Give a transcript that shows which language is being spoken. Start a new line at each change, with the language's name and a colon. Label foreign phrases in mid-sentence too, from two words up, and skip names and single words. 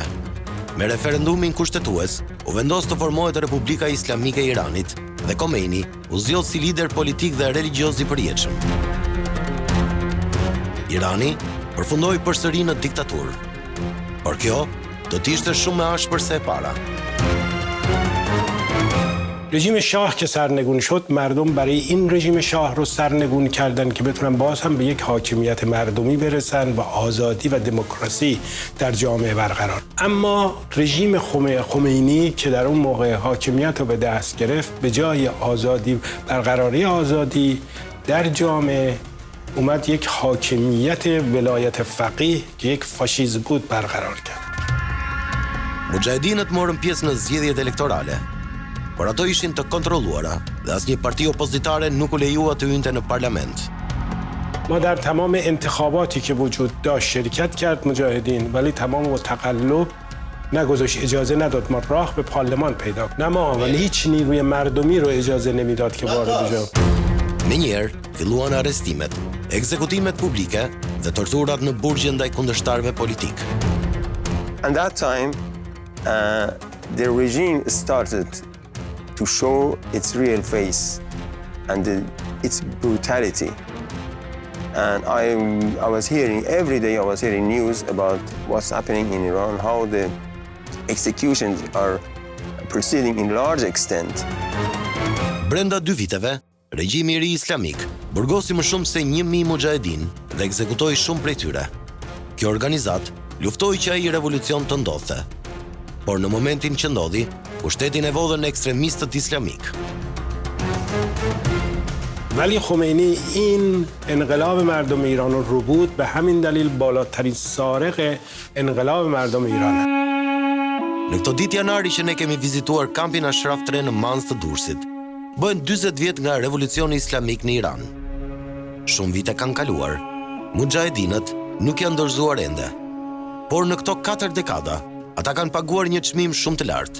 Albanian: Me referendumin kushtetues, u vendos të formohet Republika Islamike e Iranit dhe Khamenei u zgjodh si lider politik dhe religjioz i përjetshëm. Irani përfundoi përsëri në diktaturë. Por kjo do të ishte shumë më ashpër se e para.
Persian: رژیم شاه که سرنگون شد مردم برای این رژیم شاه رو سرنگون کردن که بتونن باز هم به یک حاکمیت مردمی برسن و آزادی و دموکراسی در جامعه برقرار. اما رژیم خمینی که در اون موقع حاکمیت رو به دست گرفت به جای آزادی برقراری آزادی در جامعه اومد یک حاکمیت ولایت فقیه که یک فاشیسم بود برقرار کرد.
Albanian: Muxhahedinët morën pjesë në zgjedhjet elektorale, por ato ishin të kontrolluara dhe asnjë parti opozitare nuk u lejua të hynte në parlament.
Persian: ما در تمام انتخاباتی که وجود داشت شرکت کرد مجاهدین ولی تمام با تقلب نگذاشت اجازه نداد ما راه به پارلمان پیدا کنیم. نه ما ولی هیچ نیروی مردمی رو اجازه نمیداد که وارد بشه.
Albanian: Menjëherë filluan arrestimet, ekzekutimet publike dhe torturat në burgje ndaj kundërshtarëve politik.
English: And that time, the regime started to show its real face and its brutality. And I was hearing, every day I was hearing news about what's happening in Iran, how the executions are proceeding in large extent.
Albanian: Brenda 2 viteve, regjimi i ri islamik burgosi më shumë se 1000 muxhahedin dhe ekzekutoi shumë prej tyre. Kjo organizat luftoi që ai revolucion të ndodhte. Por në momentin që ndodhi, pushtetin e vodhën ekstremistët islamik.
Persian: ولی خمینی این انقلاب مردم ایران رو بود به همین دلیل بالاترین سارق انقلاب مردم ایرانه.
Albanian: Në këto ditë janari që ne kemi vizituar kampin Ashraf 3 në Manzë të Durrësit, bëhen 40 vjet nga revolucioni islamik në Iran. Shumë vite kanë kaluar, muxhahedinët nuk janë dorëzuar ende. Por në këto 4 dekada, ata kanë paguar një çmim shumë të lartë.